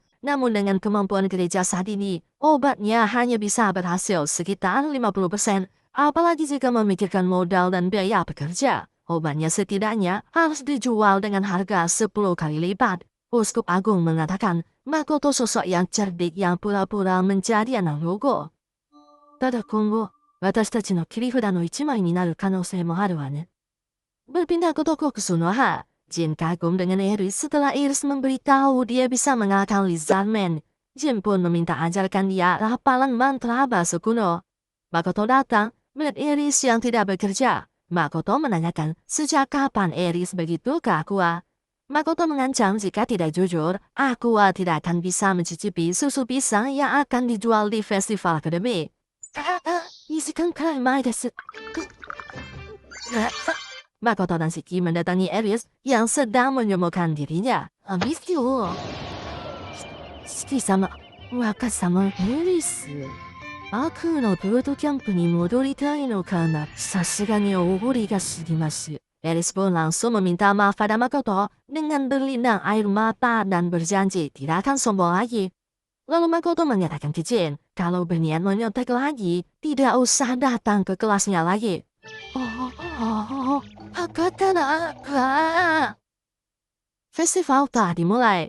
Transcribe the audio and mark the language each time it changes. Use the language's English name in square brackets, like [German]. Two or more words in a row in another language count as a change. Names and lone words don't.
[Indonesian] Namun dengan kemampuan gereja saat ini, obatnya hanya bisa berhasil sekitar 50%. Apalagi jika memikirkan modal dan biaya pekerja. Obatnya setidaknya harus dijual dengan harga 10 kali lipat. Uskup Agung mengatakan Makoto sosok yang cerdik yang pura-pura menjadi anak logo. [Japanese] ただ今後、私のキリフラの 1 枚になる可能性もあるわね. [Indonesian] Berpindah ke toko Kusunoha, Jin kagum dengan Iris setelah Iris memberitahu dia bisa mengalahkan Lizardman. Jin pun meminta ajarkan dia rapalan mantra bahasa kuno. Makoto datang, melihat Iris yang tidak bekerja. Makoto menanyakan sejak kapan Iris begitu ke Aqua. Makoto mengancam jika tidak jujur, Aqua tidak akan bisa mencicipi susu pisang yang akan dijual di festival akademik. [Japanese] 2 時間くらい前です。 [Indonesian] Makoto dan Shiki mendatangi Iris yang sedang menyomokan dirinya. [English] Miss you. [Japanese] 貴様、若さま、エリス。悪のブートキャンプに戻りたいのかな。さすがにおごりが過ぎます。 [Indonesian] Eris pun langsung meminta maaf pada Makoto dengan berlinang air mata dan berjanji tidak akan sombong lagi. Lalu Makoto menyatakan ke Jin kalau berniat menyontek lagi, tidak usah datang ke kelasnya lagi. Festival telah dimulai.